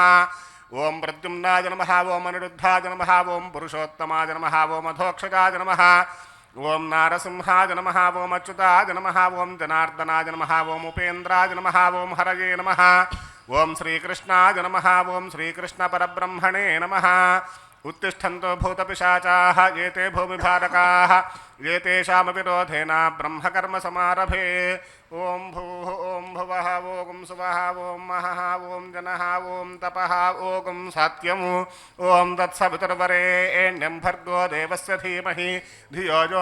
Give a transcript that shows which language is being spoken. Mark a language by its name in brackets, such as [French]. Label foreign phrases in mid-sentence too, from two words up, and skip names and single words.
[Sanskrit] ఓం ప్రద్యుమ్నాయ నమః, ఓం అనిరుద్ధాయ నమః, ఓం పురుషోత్తమాయ నమః, ఓం అధోక్షజాయ నమః, ఓం నారసింహాయ నమః, ఓం అచ్యుతాయ నమః, ఓం జనార్దనాయ నమః, ఓం ఉపేంద్రాయ నమః, ఓం హరయే నమః, ఓం శ్రీకృష్ణాయ నమః, ఓం శ్రీకృష్ణ పరబ్రహ్మణే నమః, उत्तिष्ठन्तो भूतपिशाचाः एते भूमिभारकाः एतेषामपि रोधेन ब्रह्मकर्मसमारभे ओं भूः ओं भुवः ओं सुवः ओं महः ओं जनः ओं तपः ओं सत्यम् ओं तत्सवितुर्वरेण्यं भर्गो देवस्य धीमहि धियो यो